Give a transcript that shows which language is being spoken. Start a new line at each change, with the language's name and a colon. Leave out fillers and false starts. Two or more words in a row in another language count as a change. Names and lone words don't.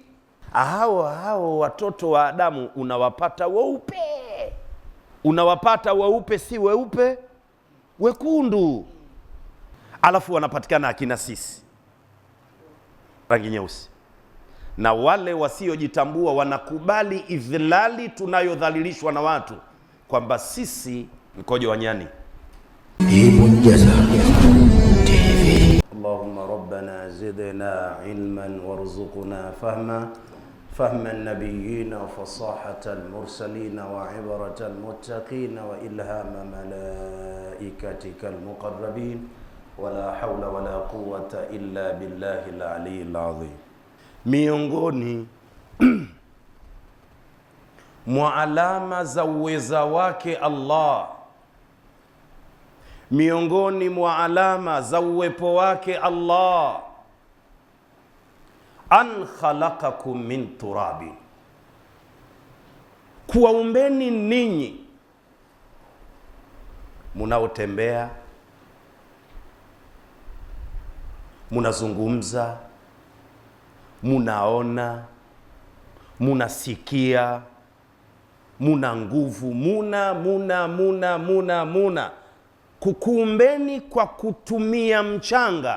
Swahili: Hao watoto wa Adamu unawapata weupe, si weupe wekundu, alafu wanapatikana akina sisi rangi nyeusi. Na wale wasiojitambua wanakubali idhlali tunayodhalilishwa na watu kwamba sisi mkojo wa nyani.
Arabic: اللهم ربنا زدنا علما وارزقنا فهم النبيين وفصاحة المرسلين وعبارة المتقين وإلهام ملائكتك المقربين ولا حول ولا قوة إلا بالله العلي العظيم.
Swahili: Miongoni mwa alama za uweza wake Allah, miongoni mwa alama za uwepo wake Allah,
Arabic: أن خلقكم من تراب,
Swahili: kuwaumbeni ninyi munaotembea, munazungumza, munaona, munasikia, muna nguvu, muna kukuumbeni kwa kutumia mchanga.